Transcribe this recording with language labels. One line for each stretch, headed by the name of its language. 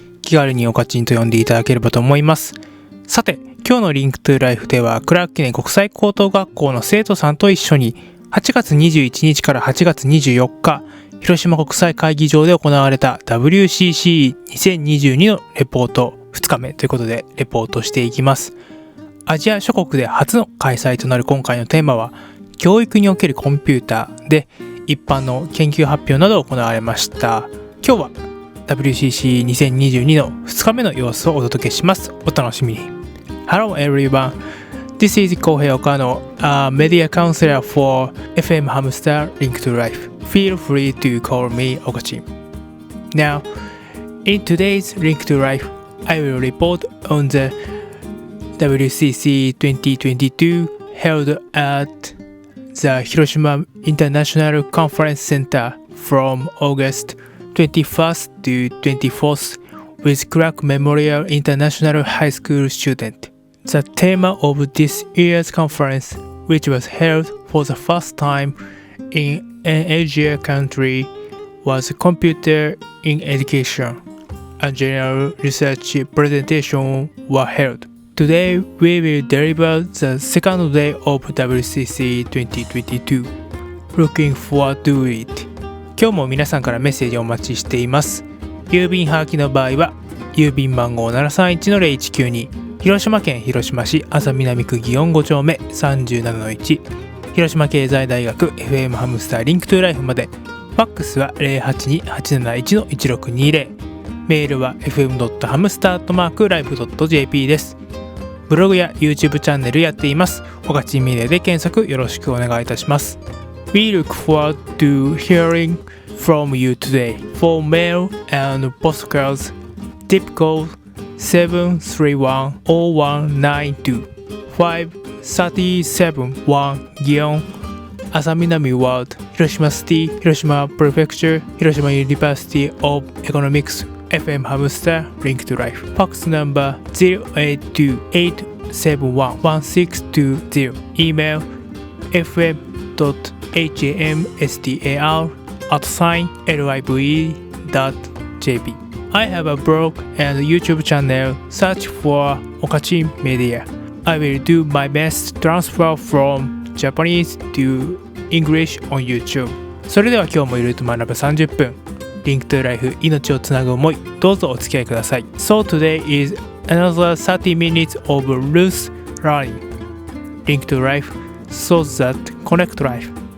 Japanese: 気軽におかちんと呼んでいただければと思います。さて、今日のリンクトゥライフではクラーク記念国際高等学校の生徒さんと一緒に8月21日から8月24日広島国際会議場で行われた WCCE2022 のレポート2日目ということでレポートしていきます。アジア諸国で初の開催となる今回のテーマは教育におけるコンピューターで一般の研究発表など行われました。今日は WCCE2022 の2日目の様子をお届けします。お楽しみに。
English: Hello everyone, this is Kohei Okano, a media counselor for FM Hamu Star Link to Life. Feel free to call me Okachin. Now, in today's Link to Life, I will report on the WCCE 2022 held at the Hiroshima International Conference Center from August 21st to 24th with Clark Memorial International High School student. The theme of this year's conference, which was held for the first time in an Asia country, was Computer in Education. A general research presentation was held.Today we will deliver the second day of WCCE 2022. Looking forward to it.
Japanese: 今日も皆さんからメッセージをお待ちしています。郵便はがきの場合は郵便番号 731-0192 広島県広島市安佐南区祇園5丁目 37-1 広島経済大学 FM ハムスターリンクトゥライフまで。ファックスは 082-871-1620。メールは fm.hamstar@live.jp です。ブログや YouTube チャンネルやっています。Okachin Mediaで検索よろしくお願いいたします。
English: We look forward to hearing from you today. For mail and postcards, tip code 731-0192 5371 Gion 安佐南ワールド Hiroshima City, Hiroshima Prefecture, Hiroshima University of Economics FM Hamu Star Link to Life. Fax number 082-871-1620. Email fm.hamstar@live.jp. I have a blog and YouTube channel. Search for Okachin Media. I will do my best to transfer from Japanese to English on YouTube.
Japanese: それでは今日もいろいろと学ぶ30分。リンクトゥライフ、命をつなぐ思い、どうぞお付き合いください。
English: So today is another 30 minutes of loose learning. Link to life, thoughts that connect life.